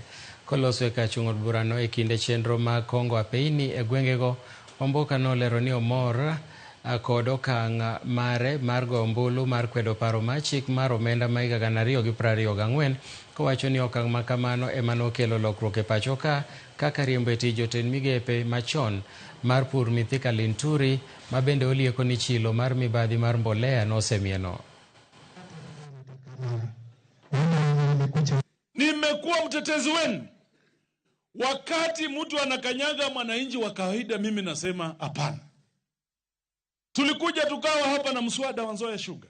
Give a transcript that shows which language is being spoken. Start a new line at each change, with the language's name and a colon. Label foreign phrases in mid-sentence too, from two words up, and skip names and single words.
Luo (Kenya and Tanzania): Koloso e kar chung' od burano e kinde chenro mag kongo apeyni e gwengego, Wamboka nolero ni omor kod okang' mare mar go ombulu mar kwedo paro mar chik mar omenda ma higa 2024, kowacho ni okang' ma kamano ema nokelo lokruok e pacho ka, kaka riembo e tich jotend migepe machon mar pur Mithika Linturi, ma bende olieko ni chilo mar mibadhi mar mbolea nosemieno.
Swahili: Nimekuwa mtetezi wenu. Wakati mtu anakanyaga mwananchi wa kawaida, mimi nasema hapana. Tulikuja tukawa hapa na mswada wa Nzoia Sugar.